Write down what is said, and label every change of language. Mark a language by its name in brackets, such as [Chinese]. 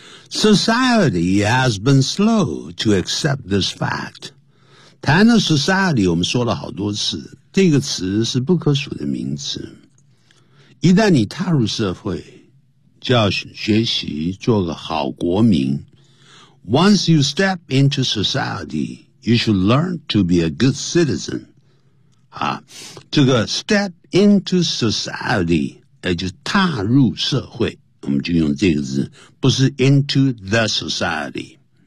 [English] Society has been slow to accept this fact。 [Chinese] 谈到 society 我们说了好多次，这个词是不可数的名词，一旦你踏入社会就要学习做个好国民。 [English] Once you step into society you should learn to be a good citizen。 [Chinese] 啊，这个 [English] step into society [Chinese] 就踏入社会，我们就用这个字，不是 [English] into the society。